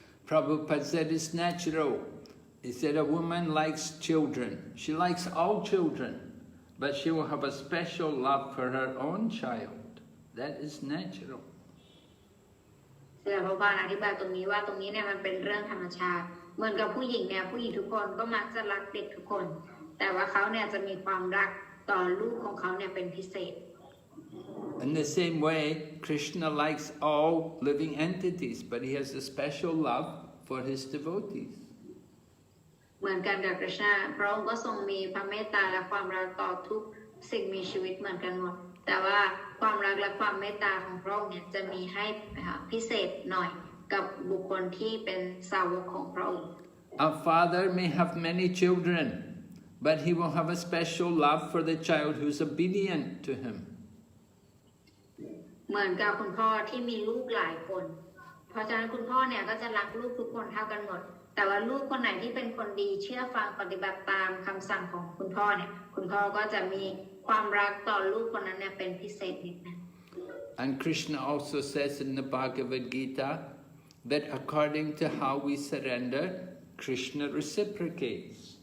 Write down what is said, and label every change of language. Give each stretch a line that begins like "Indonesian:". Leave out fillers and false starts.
English: Prabhupada said it's natural. He said a woman likes children. She likes all children, but she will have a special love for her own child. That is natural.
Thai: เสด็จพระบาทอธิบายตรงนี้ว่าตรงนี้เนี่ยมันเป็นเรื่องธรรมชาติเหมือนกับผู้หญิงเนี่ยผู้หญิงทุกคนก็มักจะรักเด็กทุกคนแต่ว่าเขาเนี่ยจะมีความรักต่อลูกของเขาเนี่ยเป็นพิเศษ
English: In the same way, Krishna likes all living entities, but he has a special love for his devotees.
Thai: เหมือนกันกับ Krishna พระองค์ก็ทรงมีพระเมตตาและความรักต่อทุกสิ่งมีชีวิตเหมือนกันหมดแต่ว่าความรักและความเมตตาของพระองค์เนี่ยจะมีให้พิเศษหน่อยกับบุคคลที่เป็นสาวกของพระองค์
English: A father may have many children, but he will have a special love for the child who's obedient to him.
Thai: เหมือนกับคุณพ่อที่มีลูกหลายคนเพราะฉะนั้นคุณพ่อเนี่ยก็จะรักลูกทุกคนเท่ากันหมดแต่ว่าลูกคนไหนที่เป็นคนดีเชื่อฟังปฏิบัติตามคำสั่งของคุณพ่อเนี่ยคุณพ่อก็จะมีความรักต่อลูกคนนั้นเนี่ยเป็นพิเศษนิดนึง
English: And Krishna also says in the Bhagavad Gita that according to how we surrender, Krishna reciprocates.